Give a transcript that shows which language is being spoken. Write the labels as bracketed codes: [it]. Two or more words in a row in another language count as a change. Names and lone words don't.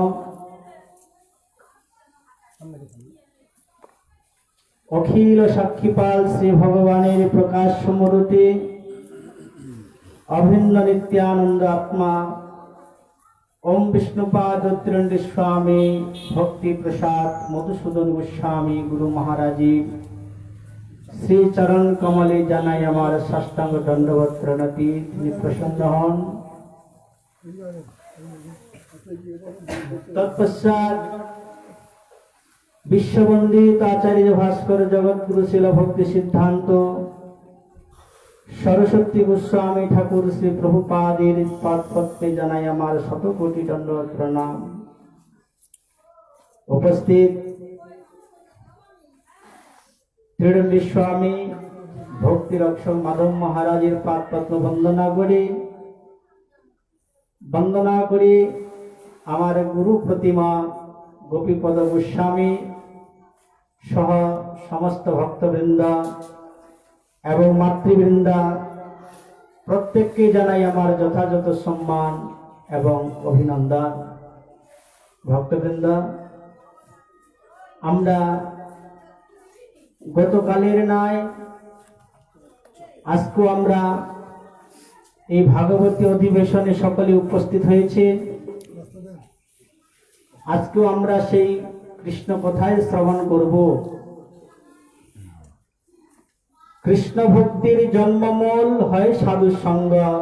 [bn] অখিল সাক্ষীপাল শ্রী ভগবানের প্রকাশ মূর্তি অভিন্ন নিত্যানন্দ আত্মা ওম বিষ্ণুপাদ ত্রিণ্ড স্বামী ভক্তি প্রসাদ মধুসূদন গোস্বামী গুরু মহারাজী শ্রী চরণ কমলে জানাই আমার সাষ্টাঙ্গ দণ্ডবৎ প্রণতি। তিনি প্রসন্ন হন। তৎপশ্চাৎ বিশ্ববন্দিত আচার্য ভাস্কর জগৎগুরু শীল ভক্তি সিদ্ধান্ত সরস্বতী গোস্বামী ঠাকুর শ্রী প্রভুপাদের পাদপদ্মে জানাই আমার শত কোটি দণ্ডবৎ প্রণাম। উপস্থিত ত্রিদণ্ডী স্বামী ভক্তি রক্ষক মাধব মহারাজের পাদপদ্ম বন্দনা করি আমার গুরু প্রতিমা গোপীপদ গোস্বামী সহ সমস্ত ভক্তবৃন্দ এবং মাতৃবৃন্দা প্রত্যেক কে জানাই আমার যথাযথ সম্মান এবং অভিনন্দন। ভক্তবৃন্দ আমরা গতকালের ন্যায় আজকে আমরা এই ভাগবতী অধিবেশনে সকলে উপস্থিত হয়েছে। আজকেও আমরা সেই কৃষ্ণ কথাই শ্রবণ করব। কৃষ্ণ ভক্তির জন্মমূল হয় সাধু সঙ্গ।